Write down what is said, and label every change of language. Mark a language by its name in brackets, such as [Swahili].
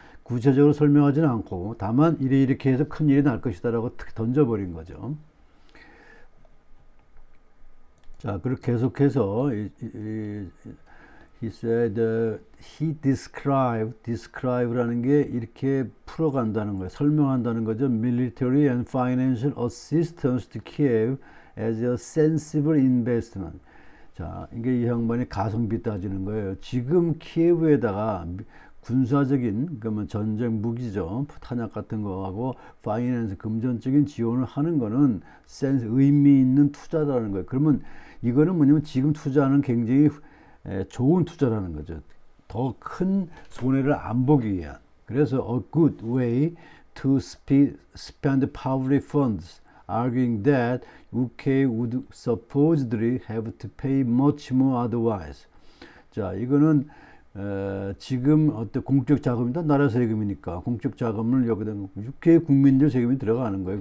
[Korean] 구체적으로 설명하지는 않고 다만 이렇게 해서 큰 일이 날 것이다라고 던져버린 거죠. 자, 그리고 계속해서 [English] he said he describe [Korean] 라는 게 이렇게 풀어간다는 거예요. 설명한다는 거죠. [English] Military and financial assistance to Kiev as a sensible investment. [Korean] 자, 이게 이 양반이 가성비 따지는 거예요. 지금 키예브에다가 군사적인, 그러면 전쟁 무기죠. 탄약 같은 거하고 파이낸스, 금전적인 지원을 하는 거는 의미 있는 투자라는 거예요. 그러면 이거는 뭐냐면 지금 투자하는 굉장히 좋은 투자라는 거죠. 더 큰 손해를 안 보기 위한. 그래서 [English] a good way to spend public funds, arguing that UK would supposedly have to pay much more otherwise. [Korean] 자, 이거는 지금 어떤 공적 자금이다, 나라 세금이니까 공적 자금을 여기다 UK 국민들 세금이 들어가는 거예요.